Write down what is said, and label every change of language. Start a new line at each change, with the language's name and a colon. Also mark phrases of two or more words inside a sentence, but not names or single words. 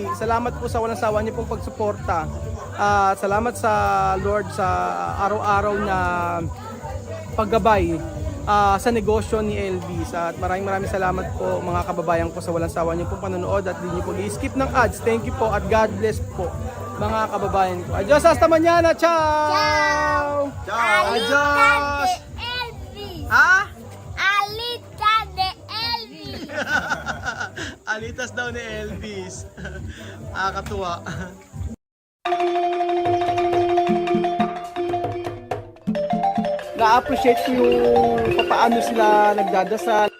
Filipino: Salamat po sa walang sawa niyo pong pagsuporta. Salamat sa Lord sa araw-araw na paggabay sa negosyo ni Elvis. At maraming salamat po mga kababayan ko sa walang sawa niyo pong panonood at di niyo po i-skip ng ads.
English: Thank you
Filipino: po at
English: God bless
Filipino: po mga kababayan ko.
Spanish: Adios hasta mañana. Ciao! Ciao! Adios! Elvis. Ha? Alita de Elvis.
Filipino: Alitas daw ni Elvis. Katuwa. Na-appreciate ko yung paano sila nagdadasal,